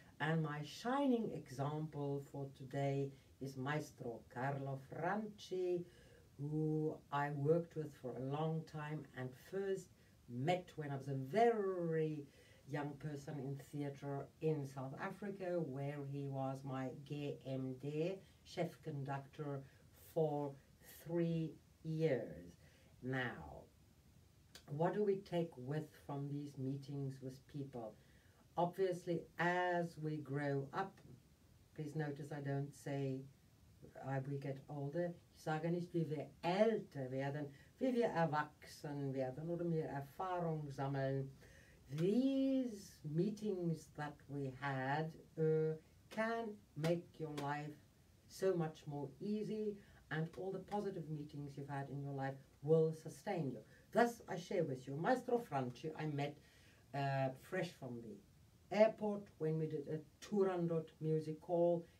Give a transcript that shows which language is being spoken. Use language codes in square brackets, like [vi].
[en] And my shining example for today is Maestro Carlo Franci, who I worked with for a long time and first met when I was a very young person in theatre in South Africa, where he was my GMD, chef conductor, for 3 years. Now, what do we take with from these meetings with people? Obviously, as we grow up, please notice I don't say we get older. [de] Ich sage nicht, wie wir älter werden, wie wir erwachsen werden oder mehr Erfahrung sammeln. [en] These meetings that we had can make your life so much more easy, and all the positive meetings you've had in your life will sustain you. Thus, I share with you, Maestro Franci, I met fresh from the airport when we did a Turandot music hall.